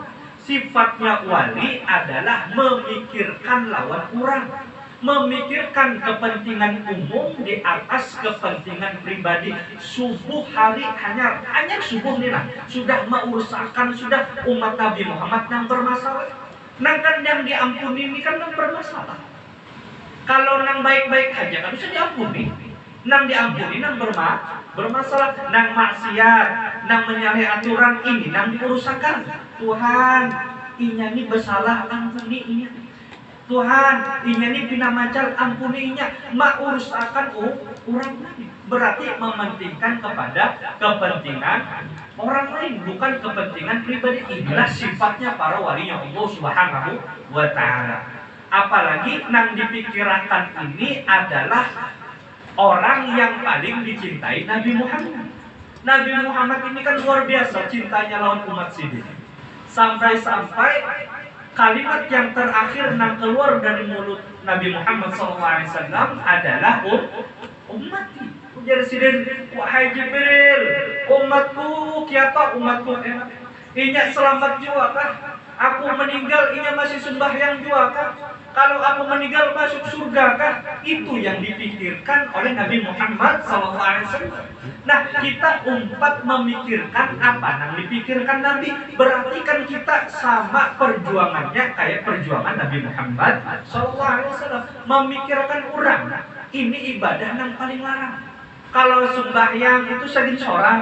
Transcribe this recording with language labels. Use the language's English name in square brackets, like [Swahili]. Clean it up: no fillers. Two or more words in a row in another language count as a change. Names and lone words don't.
[Indonesian] Sifatnya wali adalah memikirkan lawan orang, memikirkan kepentingan umum di atas kepentingan pribadi. [Banjar] Subuh hari hanya subuh nih lah, sudah mengurusakan sudah umat Nabi Muhammad yang bermasalah. Nang kan yang diampuni ini kan yang bermasalah. Kalau nang baik-baik aja kan bisa diampuni. Nang diampuni nang bermasalah, nang maksiat, nang menyalahi aturan ini nang diurusakan. Tuhan, inya ini bersalah, ampuni inya. Tuhan, inya ini pina macal, ampuni inya. Mak urusakan orang lain. [Indonesian] Berarti mementingkan kepada kepentingan orang lain, bukan kepentingan pribadi. Inilah sifatnya para walinya Allah [Arabic] Subhanahu wa taala. [Indonesian] Apalagi nang dipikirkan ini adalah orang yang paling dicintai Nabi Muhammad. [Banjar] Nabi Muhammad ini kan luar biasa cintanya lawan umat sidin. [Indonesian] Sampai-sampai kalimat yang terakhir yang keluar dari mulut Nabi Muhammad SAW adalah ummati. [Banjar] Ujar sidin, wahai Jibril, umatku kiapa umatku enak. Inya selamat juga kah? Aku meninggal inya masih sembahyang juga kah? Kalau aku meninggal masuk surga kah? [Indonesian] Itu yang dipikirkan oleh Nabi Muhammad SAW. Nah, kita umat memikirkan apa yang dipikirkan Nabi. Berarti kan kita sama perjuangannya kayak perjuangan Nabi Muhammad SAW. Memikirkan orang. [Banjar] Ini ibadah yang paling larang. Kalau sembahyang itu sagin seorang.